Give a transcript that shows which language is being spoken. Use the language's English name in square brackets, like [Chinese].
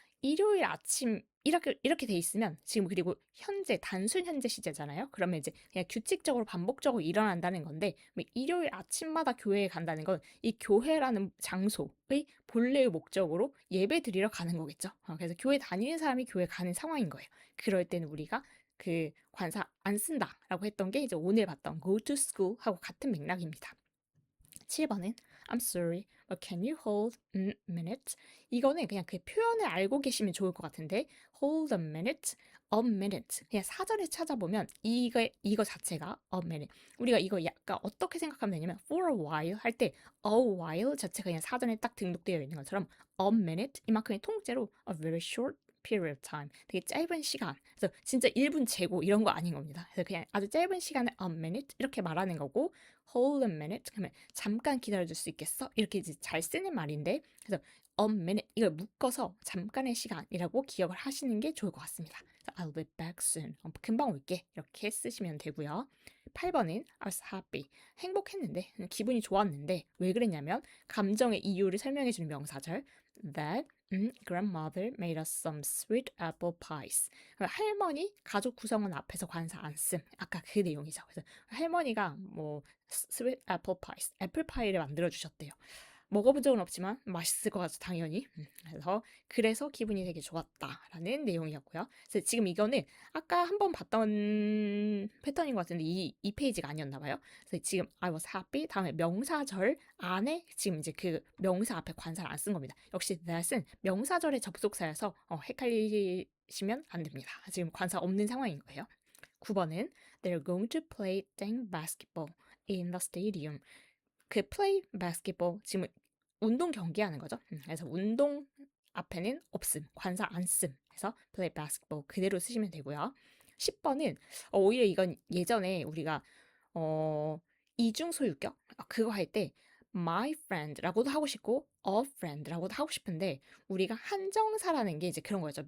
[Korean] 일요일 아침 이렇게 돼 있으면 지금 그리고 현재 단순 현재 시제잖아요. 그러면 이제 그냥 규칙적으로 반복적으로 일어난다는 건데 일요일 아침마다 교회에 간다는 건 이 교회라는 장소의 본래의 목적으로 예배 드리러 가는 거겠죠. 그래서 교회 다니는 사람이 교회 가는 상황인 거예요. 그럴 때는 우리가 그 관사 안 쓴다라고 했던 게 이제 오늘 봤던 go to school 하고 같은 맥락입니다. 7번은 [English] I'm sorry, but can you hold a minute? [Korean] 이거는 그냥 그 표현을 알고 계시면 좋을 것 같은데 hold a minute. 그냥 사전에 찾아보면 이거 자체가 a minute. 우리가 이거 약간 어떻게 생각하면 되냐면 for a while 할 때 a while 자체가 그냥 사전에 딱 등록되어 있는 것처럼 a minute 이만큼의 통째로 [English] a very short period of time. [Korean] 되게 짧은 시간. 그래서 진짜 1분 재고 이런 거 아닌 겁니다. 그래서 그냥 아주 짧은 시간을 a minute 이렇게 말하는 거고 [English] hold a minute [Korean] 그러면 잠깐 기다려줄 수 있겠어? 이렇게 이제 잘 쓰는 말인데 그래서 a minute 이걸 묶어서 잠깐의 시간이라고 기억을 하시는 게 좋을 것 같습니다. 그래서 [English] I'll be back soon. [Korean] 금방 올게. 이렇게 쓰시면 되고요. 8번은 [English] I was happy. [Korean] 행복했는데 기분이 좋았는데 왜 그랬냐면 감정의 이유를 설명해주는 명사절 [English] that grandmother made us some sweet apple pies. [Korean] 할머니 가족 구성원 앞에서 관사 안 씀. 아까 그 내용이죠. 그래서 할머니가 뭐 sweet apple pies, 애플파이를 만들어 주셨대요. 먹어본 적은 없지만 맛있을 것 같아서 당연히. 그래서 기분이 되게 좋았다라는 내용이었고요. 그래서 지금 이거는 아까 한번 봤던 패턴인 것 같은데 이 페이지가 아니었나 봐요. 그래서 지금 I was happy 다음에 명사절 안에 지금 이제 그 명사 앞에 관사를 안 쓴 겁니다. 역시 that은 명사절의 접속사여서 헷갈리시면 안 됩니다. 지금 관사 없는 상황인 거예요. 9번은 [English] They're going to play dang basketball in the stadium. [Korean] 그 play basketball 지금 운동 경기하는 거죠. 그래서 운동 앞에는 없음, 관사 안 씀. 해서 play basketball 그대로 쓰시면 되고요. 10번은 오히려 이건 예전에 우리가 이중 소유격 그거 할 때 my friend라고도 하고 싶고 a friend라고도 하고 싶은데 우리가 한정사라는 게 이제 그런 거죠.